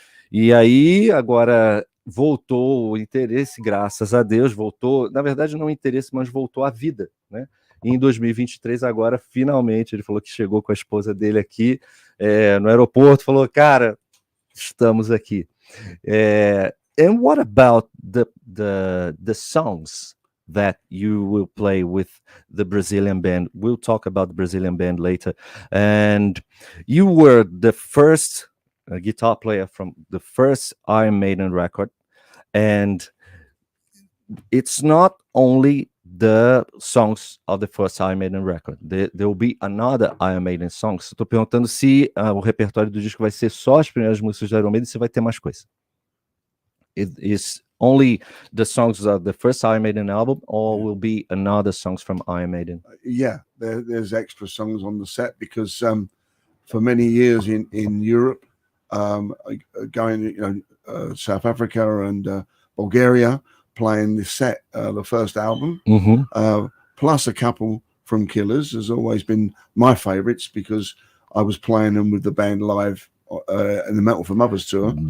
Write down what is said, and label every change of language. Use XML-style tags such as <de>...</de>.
<pt>E aí, agora... voltou o interesse, graças a Deus, voltou, na verdade não o interesse, mas voltou a vida, né? E em 2023 agora, finalmente, ele falou que chegou com a esposa dele aqui no aeroporto, falou, cara, estamos aqui.</pt> <en>And what about the songs that you will play with the Brazilian band? We'll talk about the Brazilian band later. And you were the first guitar player from the first Iron Maiden record, and it's not only the songs of the first Iron Maiden record. There will be another Iron Maiden songs.</en> <pt>Estou perguntando se o repertório do disco vai ser só as primeiras músicas do Iron Maiden, se vai ter mais coisa.</pt> <en>It is only the songs of the first Iron Maiden album, or will be another songs from Iron Maiden? Yeah, there's extra songs on the set because for many years in Europe, going South Africa and Bulgaria, playing the set, the first album, plus a couple from Killers has always been my favorites because I was playing them with the band live in the Metal for Mothers tour.</en>